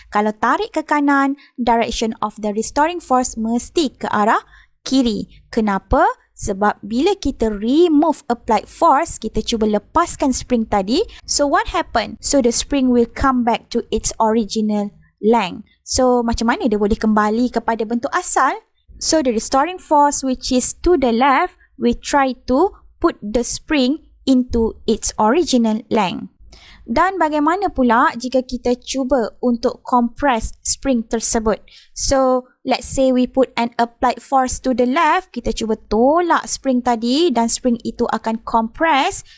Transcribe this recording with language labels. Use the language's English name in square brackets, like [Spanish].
[Malay] Kalau tarik ke kanan, [English] direction of the restoring force [Malay] mesti ke arah kiri. Kenapa? Sebab bila kita [English] remove applied force, [Malay] kita cuba lepaskan spring tadi. [English] So what happened? So the spring will come back to its original length. [Malay] So macam mana dia boleh kembali kepada bentuk asal? [English] So the restoring force which is to the left, we try to put the spring into its original length. [Malay] Dan bagaimana pula jika kita cuba untuk compress spring tersebut? [English] So, let's say we put an applied force to the left, [Malay] kita cuba tolak spring tadi dan spring itu akan compress.